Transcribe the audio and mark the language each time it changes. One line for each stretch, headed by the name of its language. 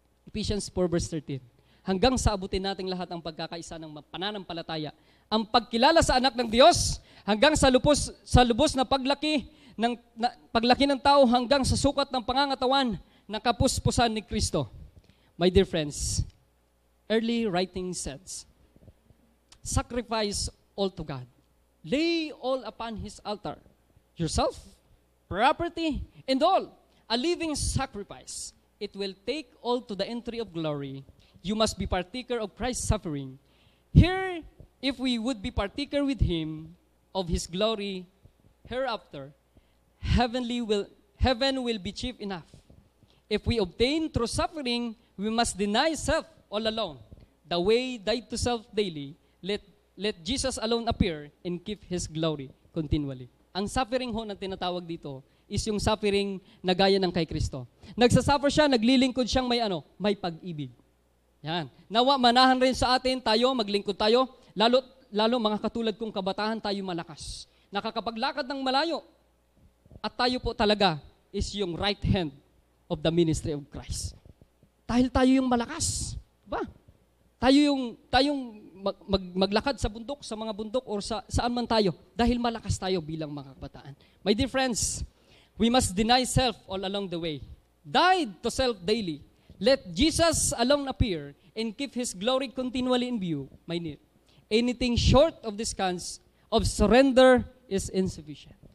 English: Ephesians 4:13.
Filipino: Hanggang sa abutin nating lahat ang pagkakaisa ng pananampalataya, ang pagkilala sa anak ng Diyos, hanggang sa lubos na paglaki ng tao, hanggang sa sukat ng pangangatawan na kapuspusan ni Kristo.
English: My dear friends, early writing says, sacrifice all to God. Lay all upon His altar, yourself, property, and all, a living sacrifice. It will take all to the entry of glory. You must be partaker of Christ's suffering. Here, if we would be partaker with Him of His glory hereafter, heaven will be chief enough. If we obtain through suffering, we must deny self all alone. The way died to self daily, let Jesus alone appear and keep His glory continually.
Filipino: Ang suffering ho na tinatawag dito is yung suffering na gaya ng kay Kristo. Nagsasuffer siya, naglilingkod siyang may pag-ibig. Yan. Nawa manahan rin sa atin, tayo, maglingkod tayo, lalo mga katulad kong kabataan, tayo malakas. Nakakapaglakad ng malayo. At tayo po talaga
English: is yung right hand of the ministry of Christ.
Filipino: Dahil tayo yung malakas. Diba? Tayong maglakad sa bundok, sa mga bundok, or saan man tayo. Dahil malakas tayo bilang mga kabataan.
English: My dear friends, we must deny self all along the way. Died to self daily. Let Jesus alone appear and keep His glory continually in view. My dear, anything short of this kinds of surrender is insufficient.